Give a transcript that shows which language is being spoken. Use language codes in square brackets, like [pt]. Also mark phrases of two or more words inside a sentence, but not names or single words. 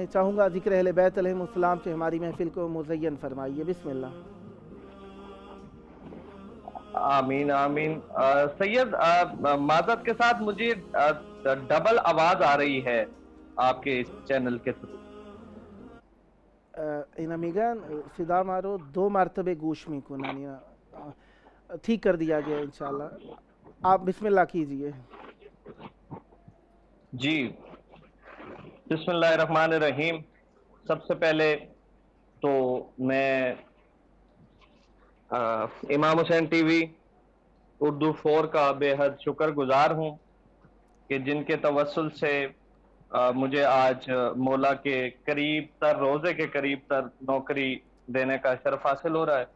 [ur] چاہوں گا ذکر اہل بیت [ar] علیہم السلام [ur] سے ہماری محفل کو مزین فرمائیے. [ar] بسم اللہ. آمین آمین. [ur] سید معذرت کے ساتھ مجھے ڈبل آواز آ رہی ہے آپ کے اس چینل کے تھرو. [fa] اینا میگن صدا مارو 2 مرتبه گوش میکنن، [ur] ٹھیک کر دیا گیا انشاءاللہ. آپ بسم اللہ کیجئے. [ar] جی بسم اللہ الرحمن الرحیم. [ur] سب سے پہلے تو میں امام حسین ٹی وی اردو 4 کا بے حد شکر گزار ہوں کہ جن کے توسل سے مجھے آج مولا کے قریب تر، روزے کے قریب تر نوکری دینے کا شرف حاصل ہو رہا ہے.